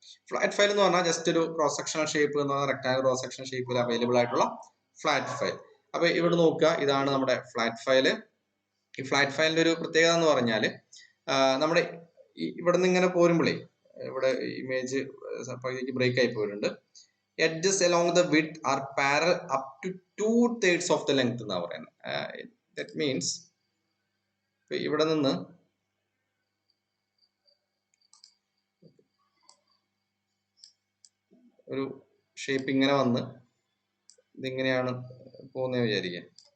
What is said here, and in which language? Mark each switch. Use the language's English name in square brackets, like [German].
[Malayalam] Flat file എന്ന് പറഞ്ഞാൽ just ഒരു ക്രോസ് സെക്ഷണൽ ഷേപ്പ് എന്ന് പറഞ്ഞാൽ റെക്ടാംഗുലർ ക്രോസ് സെക്ഷൻ ഷേപ്പിൽ അവൈലബിൾ ആയിട്ടുള്ള ഫ്ലാറ്റ് ഫയൽ. അപ്പൊ ഇവിടെ നോക്കുക, ഇതാണ് നമ്മുടെ ഫ്ലാറ്റ് ഫയൽ. ഈ ഫ്ലാറ്റ് ഫയലിന്റെ ഒരു പ്രത്യേകത എന്ന് പറഞ്ഞാൽ നമ്മുടെ ഇവിടെ നിന്ന് ഇങ്ങനെ പോരുമ്പോഴേ ഇവിടെ ഇമേജ് ബ്രേക്ക് ആയി പോയിട്ടുണ്ട്. [English] edges along the width are parallel up to 2/3 of the length [Malayalam] എന്നാ പറയുന്നത്. [English] that means [Malayalam] ഇവിടെ നിന്ന് ഒരു ഷേപ്പ് ഇങ്ങനെ വന്ന് ഇതിങ്ങനെയാണ് പോകുന്നത് വിചാരിക്കാം.